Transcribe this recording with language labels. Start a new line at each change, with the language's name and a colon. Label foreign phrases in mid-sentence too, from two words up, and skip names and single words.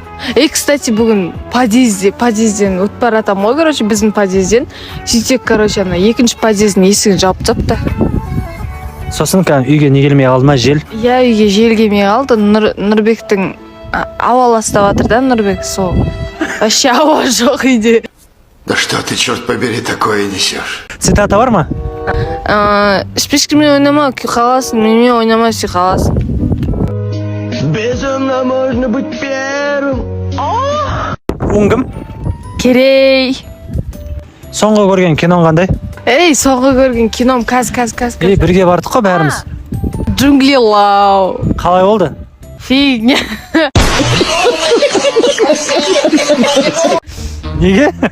Kazakh: Кстати, бүгін подъезден өтіп баратам ғой, короче, біздің подъезден. Сөйтсек, короче, екінші подъездің есігін жауып тастапты. Сосын үйге не келмей қалды ма, жел? Иә, үйге жел келмей қалды. Нұрбектің ауа ластап жатыр да, Нұрбек сол. Вообще ауа жоқ үйде.
Russian: Да что ты, черт побери, такое несешь?
Kazakh: Цитата бар ма? Шпишкамен ойнама, күй қаласың, менімен ойнама, сүй қаласың.
Russian: Безумно можно быть первым.
Kazakh: Оң кім? Керей. Соңғы көрген киноң қандай? Соңғы көрген кином кәз. Бірге бардық қой бәріміз. Джунглилау. Қалай болды? Фигня. Неге?